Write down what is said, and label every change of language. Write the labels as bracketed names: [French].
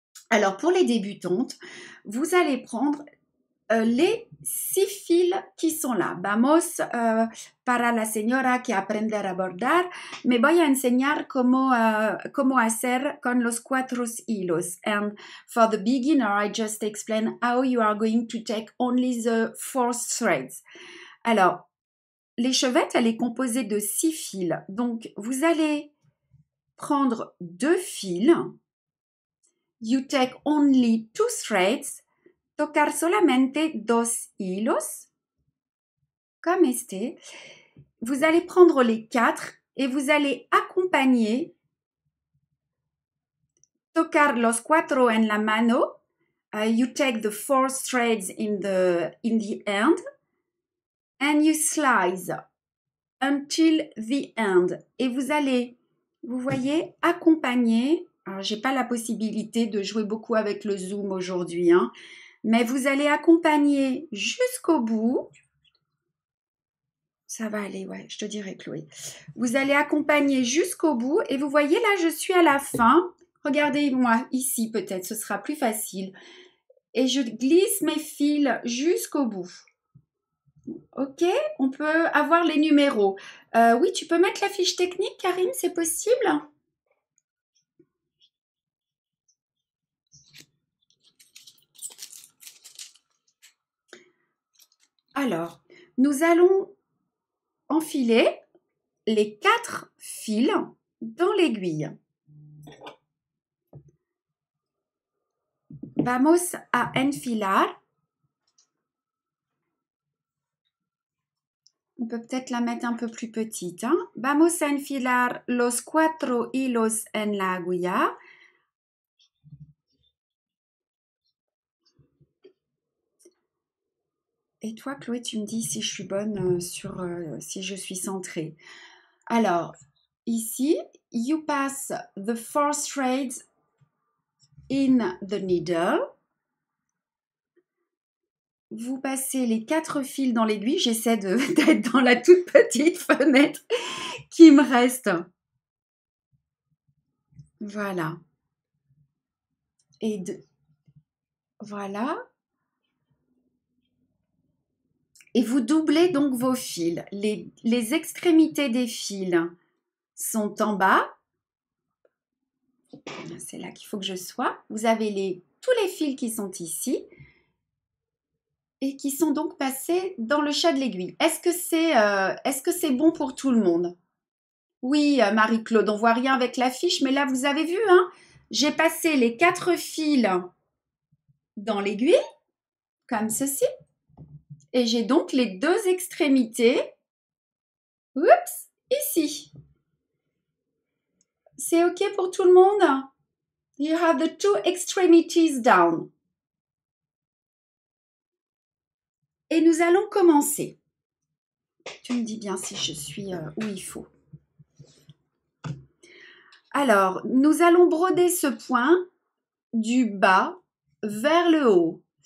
[French] Alors, pour les débutantes, vous allez prendre les 6 fils qui sont là. [Spanish] Vamos para la señora que aprender a bordar, me voy a enseñar cómo hacer con los 4 hilos. [English] And for the beginner, I just explain how you are going to take only the 4 threads. [French] Alors, l'échevette, elle est composée de 6 fils. Donc, vous allez prendre 2 fils. [English] You take only 2 threads. [Spanish] Tocar solamente 2 hilos, comme este. [French] Vous allez prendre les 4 et vous allez accompagner, [Spanish] tocar los 4 en la mano. [English] You take the 4 threads in the end and you slice until the end. [French] Et vous allez, vous voyez, accompagner. Alors, j'ai pas la possibilité de jouer beaucoup avec le zoom aujourd'hui, mais vous allez accompagner jusqu'au bout. Ça va aller, ouais, je te dirai, Chloé. Vous allez accompagner jusqu'au bout et vous voyez, là, je suis à la fin. Regardez-moi ici, peut-être, ce sera plus facile. Et je glisse mes fils jusqu'au bout. Ok, on peut avoir les numéros. Oui, tu peux mettre la fiche technique, Karine, c'est possible ? Alors, nous allons enfiler les 4 fils dans l'aiguille. [Spanish] Vamos a enfilar. [French] On peut peut-être la mettre un peu plus petite. [Spanish] Vamos a enfilar los 4 hilos en la aguja. [French] Et toi, Chloé, tu me dis si je suis bonne si je suis centrée. Alors, ici, [English] you pass the 4 threads in the needle. [French] Vous passez les 4 fils dans l'aiguille. J'essaie d'être dans la toute petite fenêtre qui me reste. Voilà. Voilà. Et vous doublez donc vos fils. Les extrémités des fils sont en bas. C'est là qu'il faut que je sois. Vous avez tous les fils qui sont ici et qui sont donc passés dans le chat de l'aiguille. Est-ce que c'est bon pour tout le monde? Oui, Marie-Claude, on voit rien avec la fiche, mais là, vous avez vu, j'ai passé les 4 fils dans l'aiguille, comme ceci. Et j'ai donc les 2 extrémités, oups, ici. C'est OK pour tout le monde? [English] You have the 2 extremities down. [French] Et nous allons commencer. Tu me dis bien si je suis où il faut. Alors, nous allons broder ce point du bas vers le haut.